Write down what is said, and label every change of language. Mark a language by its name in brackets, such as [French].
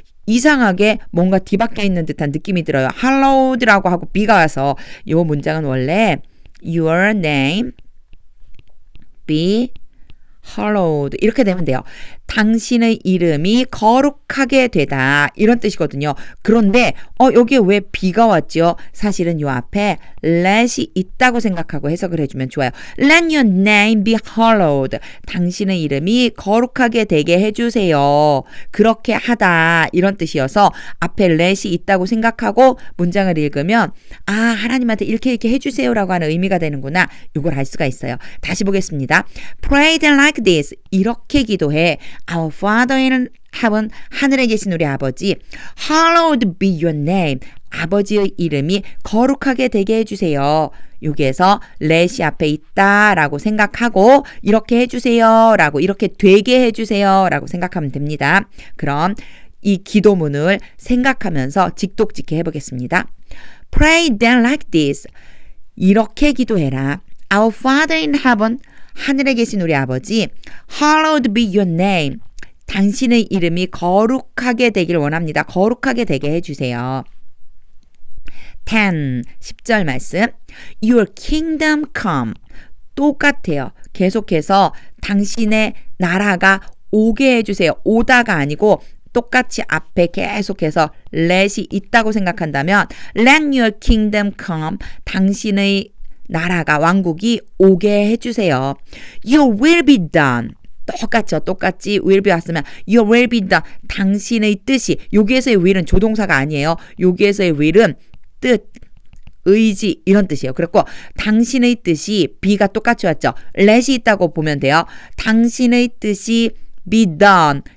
[Korean] 이상하게 뭔가 뒤바뀌어 있는 듯한 느낌이 들어요. hallowed라고 하고 be가 와서 요 문장은 원래 [English] your name be hallowed [Korean] 이렇게 되면 돼요. 당신의 이름이 거룩하게 되다 이런 뜻이거든요. 그런데 여기에 왜 be가 왔죠? 사실은 요 앞에 let이 있다고 생각하고 해석을 해주면 좋아요. [English] Let your name be hallowed. [Korean] 당신의 이름이 거룩하게 되게 해주세요. 그렇게 하다 이런 뜻이어서 앞에 let이 있다고 생각하고 문장을 읽으면 하나님한테 이렇게 해주세요라고 하는 의미가 되는구나. 이걸 알 수가 있어요. 다시 보겠습니다. [English] Pray then like this. [Korean] 이렇게 기도해. [English] Our Father in heaven, [Korean] 하늘에 계신 우리 아버지, [English] hallowed be your name. [Korean] 아버지의 이름이 거룩하게 되게 해주세요. 여기에서 let이 앞에 있다라고 생각하고 이렇게 해주세요라고 이렇게 되게 해주세요라고 생각하면 됩니다. 그럼 이 기도문을 생각하면서 직독직해 해보겠습니다. [English] Pray then like this. [Korean] 이렇게 기도해라. [English] Our Father in heaven, [Korean] 하늘에 계신 우리 아버지, [English] hallowed be your name. [Korean] 당신의 이름이 거룩하게 되길 원합니다. 거룩하게 되게 해주세요. 10절 말씀. [English] Your kingdom come. [Korean] 똑같아요. 계속해서 당신의 나라가 오게 해주세요. 오다가 아니고 똑같이 앞에 계속해서 let이 있다고 생각한다면 [English] Let your kingdom come. [Korean] 당신의 나라가 왕국이 오게 해주세요. [English] Your will be done. [Korean] 똑같이 [English] will be [Korean] 왔으면 [English] Your will be done. [Korean] 당신의 뜻이 여기에서의 will은 조동사가 아니에요. 여기에서의 will은 뜻, 의지 이런 뜻이에요. 그렇고 당신의 뜻이 be가 똑같이 왔죠. let이 있다고 보면 돼요. 당신의 뜻이 [English] be done.